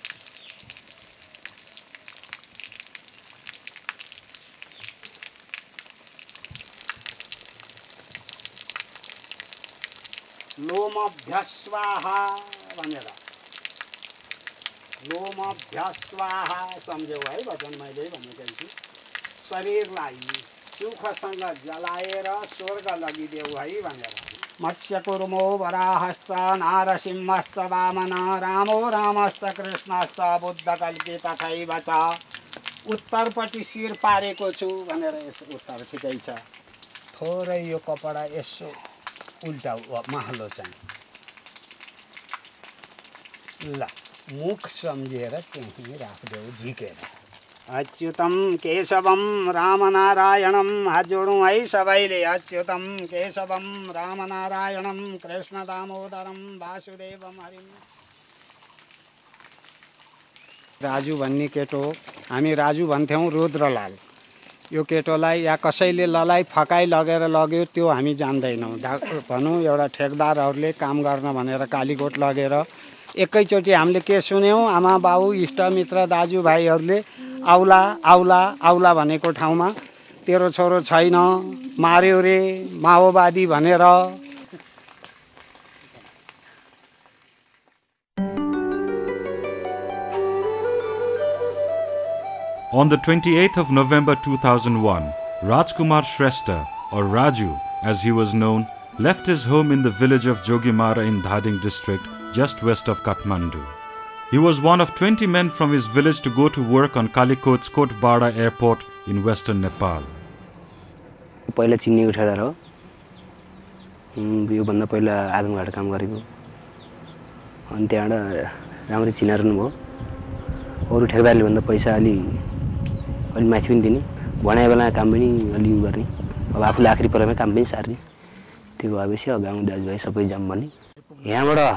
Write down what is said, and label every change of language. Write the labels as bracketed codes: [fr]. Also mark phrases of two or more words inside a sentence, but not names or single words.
[ne] लोमभ्यस्वाहा भनेर, लोमभ्यस्वाहा सम्झ्यौ है वचन मैले भनेकै छु। शरीरलाई सुखसँग जलाएर स्वर्ग लगिदेऊ है भनेर। [sa] मत्स्यकूर्मो वराहश्च नारसिंहश्च वामन रामो रामश्च कृष्णश्च बुद्धकल्की तथैव च। [ne] उत्तरपट्टि शिर पारेको छु भनेर यसो उत्तर ठिकै छ, थोरै यो कपडा यसो उल्टा महलो चाहिँ ल मुख सम्झेर त्यहीँ राखिदेऊ झिकेर। [sa] अच्युतम केशवम रामनारायणम, [ne] हात जोडौँ है सबैले। [sa] अच्युतम केशवम रामनारायणम कृष्ण दामोदरम वासुदेवम हरिम। [ne] राजु भन्ने केटो, हामी राजु भन्थ्यौँ रुद्रलाल। यो केटोलाई या कसैले ललाई फकाइ लगेर लग्यो त्यो हामी जान्दैनौँ। भनौँ एउटा ठेकदारहरूले काम गर्न भनेर कालीकोट लगेर एकैचोटि हामीले के सुन्यौँ, आमा बाउ इष्टमित्र दाजुभाइहरूले आउला आउला आउला भनेको ठाउँमा तेरो छोरो छैन मार्यो रे माओवादी भनेर। [en] On the 28th of November 2001, Rajkumar Shrestha, or Raju as he was known, left his home in the village of Jogimara in Dhading district, just west of Kathmandu. He was one of 20 men from his village to go to work on Kalikot's Kotbara airport in western Nepal. [ne] पहिला चिन्नेको ठेकेदार हो यो भन्दा पहिला आदमघाट काम गरेको अनि त्यहाँबाट राम्रै चिनाइरहनु भयो अरु ठेकेदारले भन्दा पैसा अलि माथि पनि दिने बनाए बेला काम पनि अलि गर्ने अब आफूले आखिरी परेमा काम पनि सार्ने त्यो भएपछि गाउँको दाजुभाइ सबै जाम बने यहाँबाट